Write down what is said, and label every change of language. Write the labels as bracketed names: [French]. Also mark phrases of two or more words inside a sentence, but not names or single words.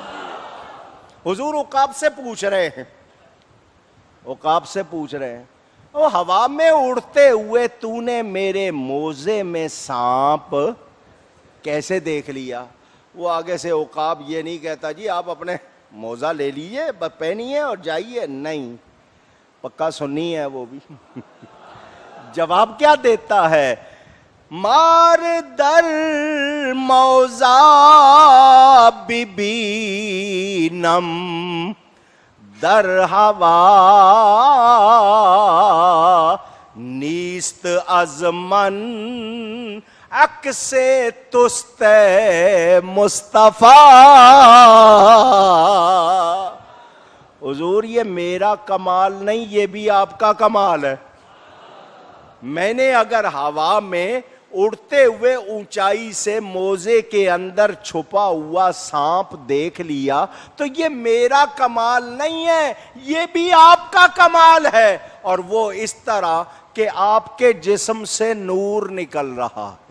[Urdu] حضور عقاب سے پوچھ رہے ہیں، عقاب سے پوچھ رہے ہیں وہ ہوا میں اڑتے ہوئے تو نے میرے موزے میں سانپ کیسے دیکھ لیا؟ وہ آگے سے عقاب یہ نہیں کہتا جی آپ اپنے موزہ لے لیجئے پہنیے اور جائیے، نہیں، پکا سنی ہے وہ بھی جواب کیا دیتا ہے؟ [Persian] مار در موزہ ببینم در ہوا نیست از من عکس تست مصطفیٰ۔ [Urdu] حضور یہ میرا کمال نہیں، یہ بھی آپ کا کمال ہے۔ میں نے اگر ہوا میں اڑتے ہوئے اونچائی سے موزے کے اندر چھپا ہوا سانپ دیکھ لیا تو یہ میرا کمال نہیں ہے، یہ بھی آپ کا کمال ہے، اور وہ اس طرح کہ آپ کے جسم سے نور نکل رہا ہے۔